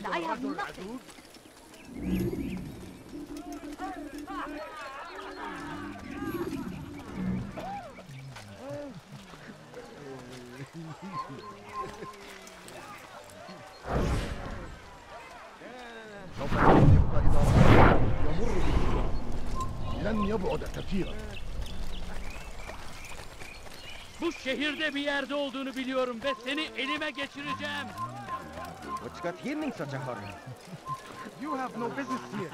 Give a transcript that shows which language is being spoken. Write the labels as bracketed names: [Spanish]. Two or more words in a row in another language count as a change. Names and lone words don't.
[English] I have nothing. [Arabic] سوف يبقى إذا رأى يمر بالجوع. لن يبعد كثيرا. [Turkish] Bu şehirde bir yerde olduğunu biliyorum ve seni elime geçireceğim. [English] What's got him in such a hurry? You have no business here.